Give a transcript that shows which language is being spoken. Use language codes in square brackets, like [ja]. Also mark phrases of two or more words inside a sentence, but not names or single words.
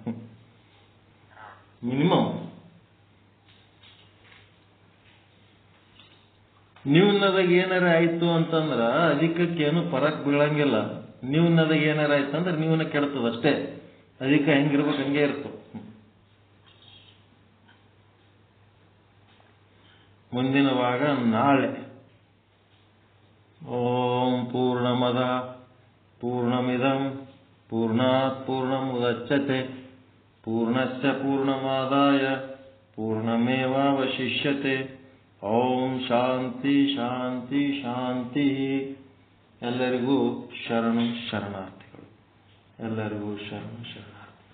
[kn] ಮಿನಿಮಮ್ ನ್ಯೂನದಾಗ ಏನಾರ ಆಯ್ತು ಅಂತಂದ್ರ ಅಧಿಕಕ್ಕೇನು ಫರಕ್ ಬೀಳಂಗಿಲ್ಲ. ನ್ಯೂನದಾಗ ಏನಾರ ಆಯ್ತು ಅಂದ್ರೆ ನ್ಯೂನ ಕೆಡ್ತದ ಅಷ್ಟೇ. ಅಧಿಕ ಹೆಂಗಿರ್ಬೇಕು ಹಂಗೆ ಇರ್ತದೆ. ಮುಂದಿನ ಭಾಗ ನಾಳೆ. [sa] ಓಂ ಪೂರ್ಣಮದ ಪೂರ್ಣಮಿದಂ ಪೂರ್ಣಾತ್ ಪೂರ್ಣಮುದಚ್ಯತೆ ಪೂರ್ಣಸ್ಯ ಪೂರ್ಣಮಾದಾಯ ಪೂರ್ಣಮೇವಾವಶಿಷ್ಯತೆ. ಓಂ ಶಾಂತಿ ಶಾಂತಿ ಶಾಂತಿ. [kn] ಎಲ್ಲರಿಗೂ ಶರಣು ಶರಣಾರ್ಥಿಗಳು. ಎಲ್ಲರಿಗೂ ಶರಣು ಶರಣಾರ್ಥಿ.